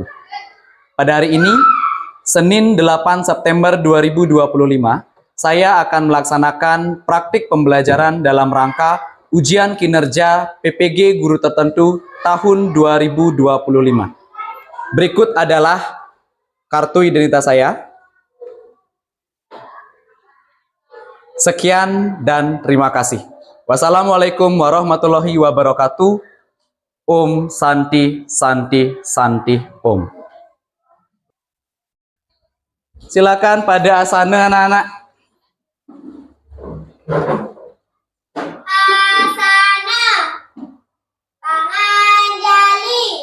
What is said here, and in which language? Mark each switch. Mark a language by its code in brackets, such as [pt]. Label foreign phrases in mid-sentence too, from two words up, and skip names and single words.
[id] Pada hari ini, Senin 8 September 2025, saya akan melaksanakan praktik pembelajaran dalam rangka ujian kinerja PPG Guru Tertentu tahun 2025. Berikut adalah kartu identitas saya. Sekian dan terima kasih. [ar] Wassalamualaikum warahmatullahi wabarakatuh. [sa] Om Santi Santi Santi Om. [id] Silakan pada asana anak-anak. Asana Panganjali.